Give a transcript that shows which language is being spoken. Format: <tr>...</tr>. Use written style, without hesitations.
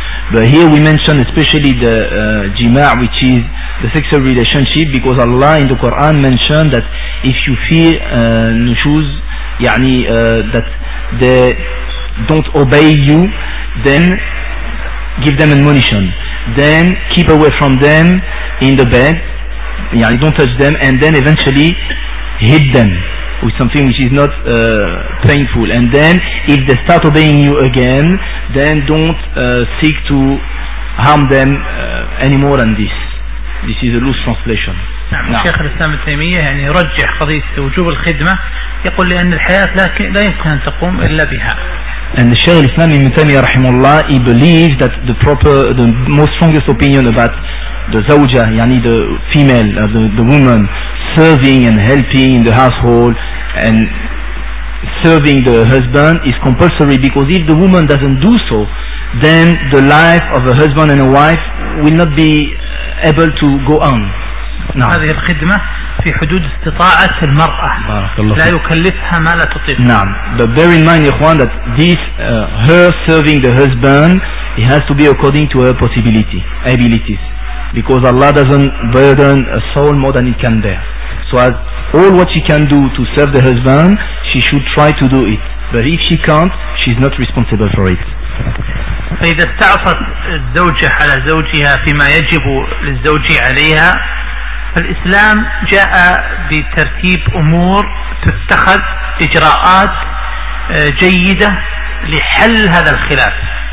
<en>But here we mention especially the jima', which is the sexual relationship, because Allah in the Quran mentioned that if you fear nushuz, yani that they don't obey you, then give them admonition, then keep away from them in the bed, yani don't touch them, and then eventually hit them with something which is not painful. And then if they start obeying you again, then don't seek to harm them any more than this. This is a loose translation.</en> <ar>شيخ الإسلام التيمية يعني رجح قضية وجوب الخدمة, يقول لأن الحياة لا يمكن أن تقوم إلا بها.</ar> <en>And Shaykh al-Islam Ibn Taymiyyah rahimahullah, he believes that the most strongest opinion about the zawja, yani the female, the woman serving and helping in the household and serving the husband is compulsory, because if the woman doesn't do so, then the life of a husband and a wife will not be able to go on. No.</en> <ar>هذه الخدمة في حدود استطاعة المرأة لا يكلفها ما لا تطيق. نعم.</ar> <en>But bear in mind, ikhwan, that this her serving the husband, it has to be according to her possibility, abilities, because Allah doesn't burden a soul more than it can bear. So as all what she can do to serve the husband, she should try to do it. But if she can't, she's not responsible for it.</en> <ar>فإذا استعصت الزوجة على زوجها فيما يجب للزوج عليها, فالإسلام جاء بترتيب أمور تتخذ إجراءات جيدة لحل هذا الخلاف.</ar>